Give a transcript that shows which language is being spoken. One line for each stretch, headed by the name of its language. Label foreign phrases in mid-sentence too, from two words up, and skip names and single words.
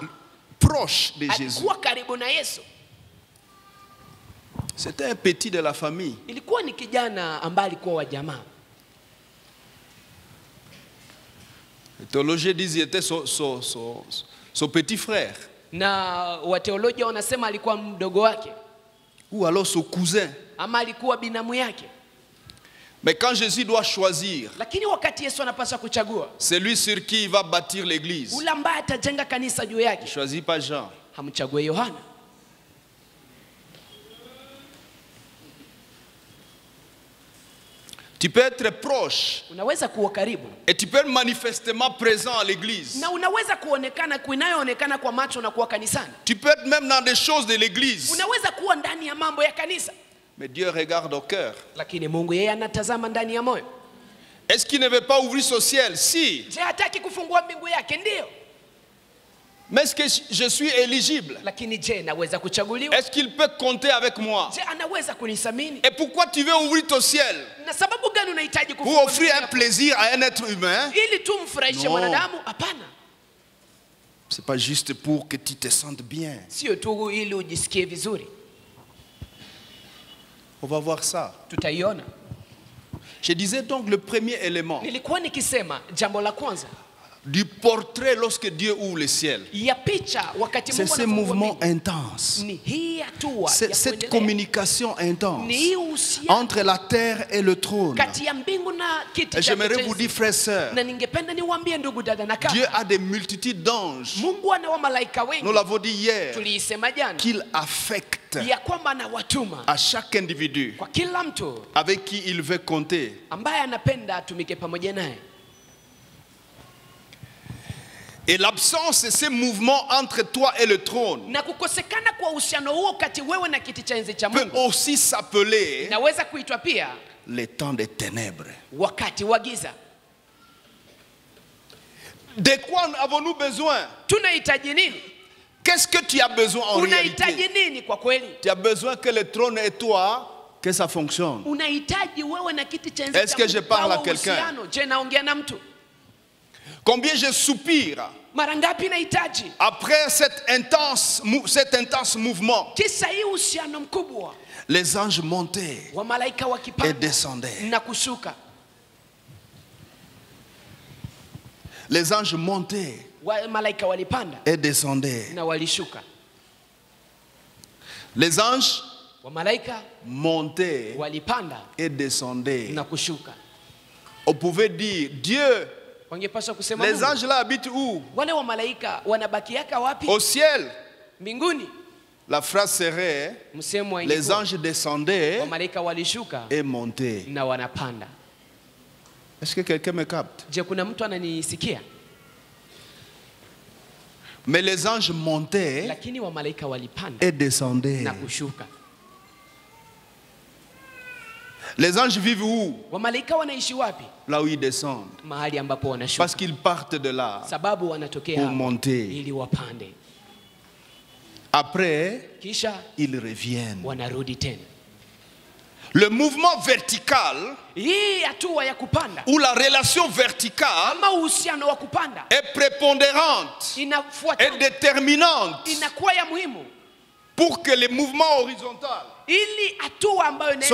French: proche de Jésus.
Swahili: alikuwa karibu na Yesu.
French: C'était un petit de la famille.
Swahili: Ilikuwa ni kijana ambaye alikuwa wa jamaa.
French: Les théologiens disent qu'il était son petit frère.
Swahili: Na wateolojia wanasema alikuwa mdogo wake
French: Ou alors son cousin.
Swahili: ama alikuwa binamu yake.
French: Mais quand Jésus doit choisir
Swahili: Lakini wakati Yesu anapaswa kuchagua
French: celui sur qui il va bâtir l'église,
Swahili: ule ambaye atajenga kanisa juu
French: il ne
Swahili: yake,
French: choisit pas Jean.
Swahili: hamchague Yohana.
French: Tu peux être proche
Swahili: Unaweza kuwa karibu
French: et tu peux être manifestement présent à l'église.
Swahili: na unaweza kuonekana kuinayoonekana kwa macho na kuwa kanisani.
French: Tu peux être même dans des choses de l'église.
Swahili: Unaweza kuwa ndani ya mambo ya kanisa,
French: Mais Dieu regarde au cœur.
Swahili: lakini Mungu yeye anatazama ndani ya moyo.
French: Est-ce qu'il ne veut pas ouvrir son ciel? Si.
Swahili: Je, hataki kufungua mbingu yake? Ndiyo.
French: Mais est-ce que je suis éligible?
Swahili: Lakini je, naweza kuchaguliwa?
French: Est-ce qu'il peut compter avec moi?
Swahili: Je, anaweza kunisamini?
French: Et pourquoi tu veux ouvrir ton ciel?
Swahili: Na sababu gani unahitaji
French: Pour
Swahili: kufungua
French: offrir
Swahili: mbingu
French: un
Swahili: yako?
French: plaisir à un être humain?
Swahili: Ili tu mfurahishe No. mwanadamu? Hapana.
French: C'est pas juste pour que tu te sentes bien.
Swahili: Sio tu ili ujisikie vizuri.
French: On va voir ça.
Swahili: Tutaiona.
French: Je disais donc le premier élément
Swahili: Nilikuwa nikisema jambo la kwanza
French: du portrait lorsque Dieu ouvre le ciel.
Swahili: ya picha wakati
French: C'est
Swahili: Mungu
French: ce
Swahili: anafungua
French: mouvement
Swahili: mbingu.
French: intense.
Swahili: Ni hii hatua
French: C'est
Swahili: ya
French: cette
Swahili: kuendelea.
French: communication intense
Swahili: Ni hii uhusiano
French: entre la terre et le trône.
Swahili: kati ya mbingu na kiti
French: Et
Swahili: cha
French: j'aimerais vous
Swahili: enzi.
French: dire, frères et sœurs,
Swahili: Na ningependa niwaambie ndugu dada na
French: Dieu
Swahili: kaka,
French: a des multitudes d'anges.
Swahili: Mungu ana wamalaika
French: Nous
Swahili: wengi,
French: l'avons dit hier,
Swahili: tuliisema jana,
French: qu'il affecte
Swahili: ya kwamba anawatuma
French: à chaque individu
Swahili: kwa kila mtu
French: avec qui il veut compter.
Swahili: ambaye anapenda atumike pamoja naye.
French: Et l'absence de ces mouvements entre toi et le trône
Swahili: Na kukosekana kwa uhusiano huo kati wewe na kiti cha enzi cha
French: peut
Swahili: Mungu
French: aussi s'appeler
Swahili: inaweza kuitwa pia
French: les temps des ténèbres.
Swahili: wakati wa giza.
French: De quoi avons-nous besoin?
Swahili: Tunahitaji nini?
French: Qu'est-ce que tu as besoin en
Swahili: Unahitaji
French: réalité?
Swahili: nini kwa kweli?
French: Tu as besoin que le trône et toi, que ça fonctionne.
Swahili: Unahitaji wewe na kiti cha enzi
French: Est-ce
Swahili: cha
French: que je
Swahili: Mungu
French: parle à
Swahili: pawe
French: quelqu'un?
Swahili: uhusiano. Je, naongea na mtu?
French: Combien je soupire
Swahili: Mara ngapi nahitaji
French: après cet intense mouvement.
Swahili: kisa hii uhusiano mkubwa
French: Les anges montaient
Swahili: wa malaika
French: et
Swahili: wakipanda
French: descendaient.
Swahili: na kushuka.
French: Les anges montaient
Swahili: malaika walipanda
French: et descendaient.
Swahili: na walishuka.
French: Les anges
Swahili: Malaika
French: montaient
Swahili: walipanda
French: et descendaient.
Swahili: na kushuka.
French: On pouvait dire, Dieu,
Swahili: Wangepaswa kusema
French: les
Swahili: Mungu,
French: anges là habitent où?
Swahili: wale wa malaika wanabakiaka wapi?
French: Au ciel.
Swahili: Mbinguni.
French: La phrase serait,
Swahili: Msemo wa
French: les
Swahili: ingekuwa,
French: anges descendaient
Swahili: wa malaika walishuka
French: et montaient.
Swahili: na wanapanda.
French: Est-ce que quelqu'un me capte?
Swahili: Je, kuna mtu ananisikia?
French: Mais les anges montaient
Swahili: Lakini wa malaika walipanda
French: et descendaient.
Swahili: na kushuka.
French: Les anges vivent où?
Swahili: Wa malaika wanaishi wapi?
French: Là où ils descendent.
Swahili: Mahali ambapo wanashuka.
French: Parce qu'ils partent de là
Swahili: Sababu wanatokea
French: pour
Swahili: hapo
French: monter.
Swahili: ili wapande.
French: Après,
Swahili: Kisha
French: ils reviennent.
Swahili: wanarudi tena.
French: Le mouvement vertical
Swahili: Hii hatua ya kupanda
French: ou la relation verticale
Swahili: ama uhusiano wa kupanda
French: est prépondérante et
Swahili: inafuata,
French: déterminante
Swahili: inakuwa ya muhimu
French: pour que le mouvement horizontal
Swahili: ili hatua ambayo inaenda